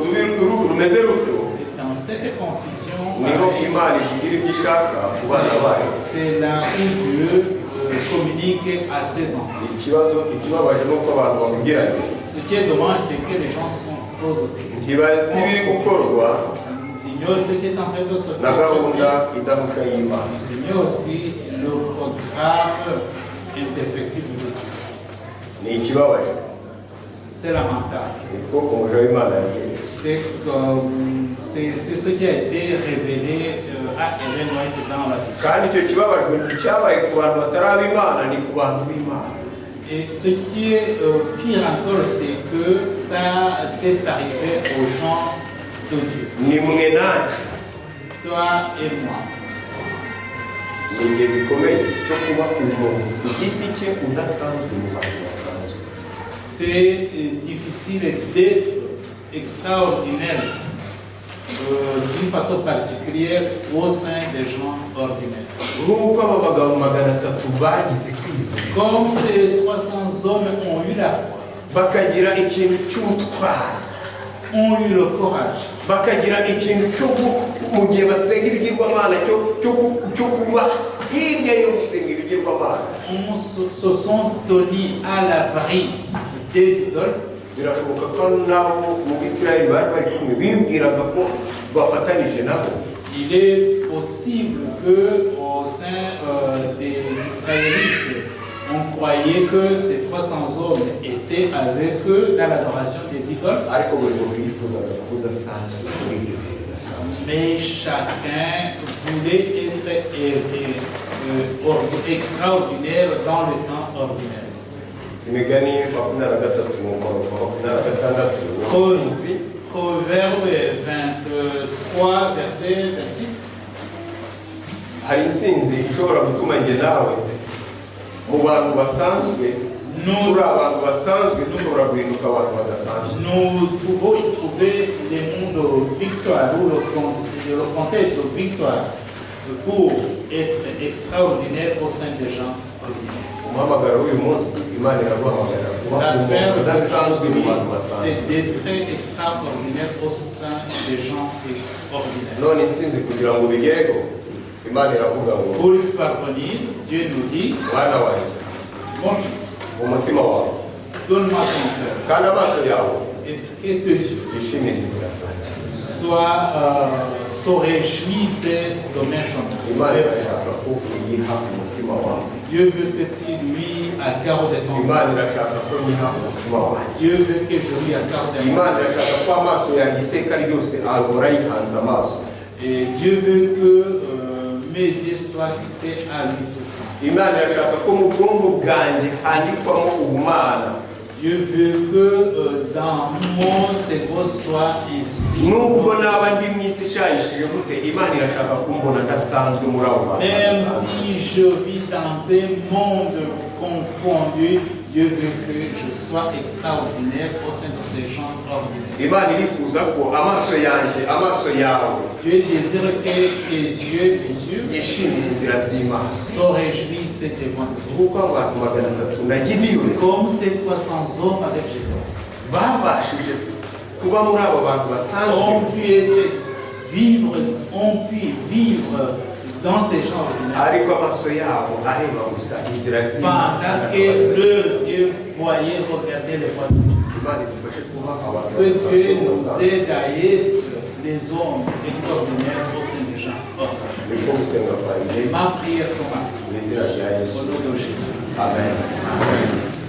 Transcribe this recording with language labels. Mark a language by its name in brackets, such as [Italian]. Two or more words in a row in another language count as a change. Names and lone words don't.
[French] Dans cette confusion, c'est là où Dieu communique à ses enfants. Ce qui est dommage, c'est que les gens sont trop occupés. Ils ignorent ce qui est en train de se na faire. [Kinyarwanda] gahunda idahuka y'Imana. [French] Ils ignorent aussi le programme indéfectible de Dieu. [Kinyarwanda] Ni ikibabaje [French] C'est lamentable. [Kinyarwanda] niko umuja w'Imana yagiye. [French] C'est ce qui a été révélé à Hélène White dans la Bible. [Kinyarwanda] Kandi icyo kibabajwe nticyabaye ku bantu batari ab'Imana, ni ku bantu b'Imana. [French] Et ce qui est pire encore, c'est que ça s'est arrivé aux gens de Dieu. [Kinyarwanda] Ni mwe nanjye. [French] Toi et moi. [Kinyarwanda] Ni ibihe bikomeye cyo kuba umuntu ku giti cye udasanzwe mu bantu basanzwe. [French] C'est difficile d'être extraordinaire d'une façon particulière au sein des gens ordinaires. [Kinyarwanda] Nk'uko aba bagabo 300 bagize kwizera, [French] Comme ces 300 hommes ont eu la foi, [Kinyarwanda] bakagira ikintu cy'ubutwari, [French] ont eu le courage, [Kinyarwanda] bakagira ikintu cyo mu gihe basenga ibigirwamana cyo kuba hirya yo gusenga ibigirwamana, [French] se sont tenus à l'abri des idoles. [Kinyarwanda] birashoboka ko nabo mu Bisirayeli bari bari kumwe bibwiraga ko bafatanije nabo. [French] Il est possible que au sein des Israélites, on croyait que ces 300 hommes étaient avec eux dans l'adoration des idoles. [Kinyarwanda] Ariko buri muntu yifuzaga kudasanzwe muri ibyo bihe bidasanzwe. [French] Mais chacun voulait être extraordinaire dans le temps ordinaire. [Kinyarwanda] Imigani 23 mu murongo wa 26 n'intsinzi. [French] Proverbe 23, verset 26. [Kinyarwanda] Hari intsinzi ishobora gutuma njye nawe mu bantu basanzwe, turi abantu basanzwe dushobora guhinduka abantu badasanzwe. [French] Nous pouvons y trouver les mondes victoire ou le concept de victoire pour être extraordinaire au sein des gens ordinaires. [Kinyarwanda] Umuhamagaro w'uyu munsi Imana iraguhamagara kuba umuntu udasanzwe mu bantu basanzwe. [French] C'est d'être extraordinaire au sein des gens ordinaires. [Kinyarwanda] None intsinzi kugira ngo ubigereho, Imana iravuga ngo [French] Pour y parvenir, Dieu nous dit, [Kinyarwanda] mwana wanjye, [French] mon fils, [Kinyarwanda] umutima wawe [French] donne-moi ton cœur [Kinyarwanda] kandi amaso yawe [French] et tes yeux. [Kinyarwanda] yishimire inzira zanjye. [French] Se réjouisse de mes chemins. [Kinyarwanda] Imana irashaka ko uyiha umutima wawe. [French] Dieu veut que tu lui accordes ton cœur. [Kinyarwanda] Imana irashaka ko nyiha umutima wanjye. [French] Dieu veut que je lui accorde mon cœur. [Kinyarwanda] Imana irashaka ko amaso yanjye iteka ryose ahora yihanze amaso. [French] Et Dieu veut que mes yeux soient fixés à lui tout le temps. [Kinyarwanda] Imana irashaka ko mu bwonko bwanjye handikwamo ubumana. [French] Dieu veut que dans mon cerveau soit inscrit. [Kinyarwanda] Nubwo naba ndi mu isi ishayishije gute, Imana irashaka kumbona ndasanzwe muri abo bantu. [French] Même [Kinyarwanda] badasanzwe. [French] si je vis dans un monde confondu, Dieu veut que je sois extraordinaire au sein de ces gens ordinaires. [Kinyarwanda] Imana irifuza ko amaso yanjye, amaso yawe [French] Dieu désire que tes yeux, [Kinyarwanda] yishimire inzira z'Imana. [French] se réjouissent devant Dieu. [Kinyarwanda] Nk'uko abantu 300 na Gideyoni [French] Comme ces 300 hommes avec Gédéon [Kinyarwanda] babashije kuba muri abo bantu basanzwe, [French] ont pu vivre dans ces gens ordinaires. [Kinyarwanda] ariko amaso yabo areba gusa inzira z'Imana. [French] Pendant que leurs yeux voyaient regarder les voies de Dieu. [Kinyarwanda] Imana idufashe kuba abantu [French] Que Dieu [Kinyarwanda] badasanzwe. [French] nous aide à être les hommes extraordinaires au sein des gens ordinaires. [Kinyarwanda] Niko gusenga kwanjye [French] Ma prière sera [Kinyarwanda] mu izina rya Yesu. [French] au nom de Jésus. [Kinyarwanda] Amen. [French] Amen.